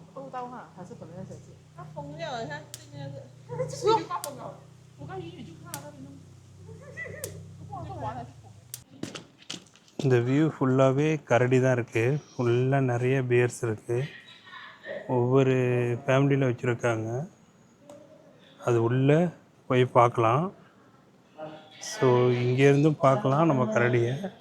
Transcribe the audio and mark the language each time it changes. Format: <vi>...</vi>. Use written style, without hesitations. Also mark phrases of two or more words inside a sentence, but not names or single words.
<zh>到哈，还是本来在这？它疯掉了，它这边是。是哦，发疯了。我刚远远就看到那边弄。哇，这完了就疯了。</zh> <ta>இந்த வியூ ஃபுல்லாகவே கரடி தான் இருக்குது. ஃபுல்லாக நிறைய பியர்ஸ் இருக்குது. ஒவ்வொரு ஃபேமிலியில் வச்சுருக்காங்க. அது உள்ளே போய் பார்க்கலாம். ஸோ இங்கேருந்தும் பார்க்கலாம் நம்ம கரடியை.</ta>